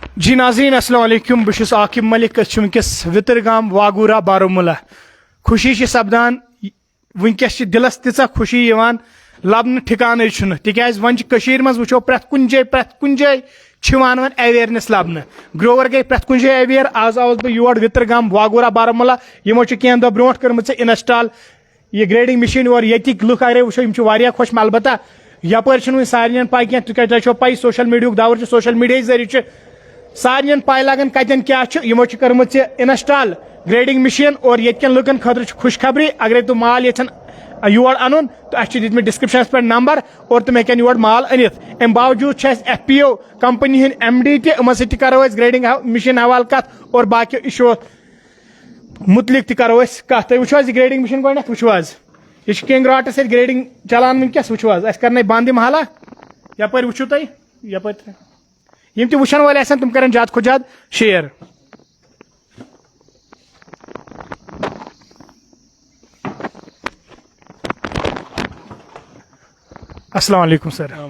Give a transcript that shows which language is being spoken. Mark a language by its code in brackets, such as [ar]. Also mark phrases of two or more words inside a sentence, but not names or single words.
[ks] جی ناظرین [ar] السلام علیکم [ks] بہٕ عاقب ملک ونکس وترگام واگورہ بارہمولہ خوشی سپدان ونکس دلس تیژہ خوشی لبنہ ٹھکانے تکیاز ون مز وچھو پرٛٮ۪تھ کُنہِ جایہِ ون اویئرنیس لبنہ گروور گئی پرٛٮ۪تھ کُنہِ جایہِ اویئر آز آوُس بہٕ یور وترگام واگورہ بارہمولہ یمو کینٛہہ دۄہ برونٛٹھ کٔرمٕژ انسٹال یہ [en] grading machine [ks] اور ییٚتِکۍ لُکھ اگرے وٕچھو یِم چھِ واریاہ خۄش البتہ یپٲرۍ چھنہٕ وۄنۍ سارنٕے پاے کینٛہہ تِکیازِ تۄہہِ چھو پاے سوشل میڈیاہُک دور چھُ [en] social media [ks] ذٔریعہٕ سارنٕے پاے لگان کتٮ۪ن کیاہ چھُ یِمو چھِ کٔرمٕژ یہِ انسٹال [en] grading machine [ks] اور ییٚتہِ لُکن خٲطرٕ چھُ خوشخبری اگرے تِم مال یژھن یور انُن تو اَسہِ چھِ دِتمٕتۍ ڈسکرپشنس پٮ۪ٹھ نمبر اور تِم ہٮ۪کن یور مال أنِتھ امہِ باوجوٗد چھِ اَسہِ ایف پی او کمپنی ہٕنٛدۍ ایم ڈی تہِ یِمن سۭتۍ تہِ کرو أسۍ [en] grading machine [ks] حوالہٕ کتھ اور باقٕیو اِشوٗ مُتعلق تہِ کرو أسۍ کتھ تُہۍ وٕچھو حظ یہِ [en] grading machine [ks] گۄڈنیتھ وٕچھو حظ یہ کنگ راٹس سۭتۍ گریڈنگ چلان ونکس وٕچھو حظ اَسہِ کرنٲے بنٛد یِم حالہ یپٲرۍ وٕچھو تُہۍ یپٲرۍ یِم تہِ وٕچھن وٲلۍ آسن تِم کرن زیادٕ کھۄتہٕ زیادٕ شیر [ar] السلام علیکم [ks] سر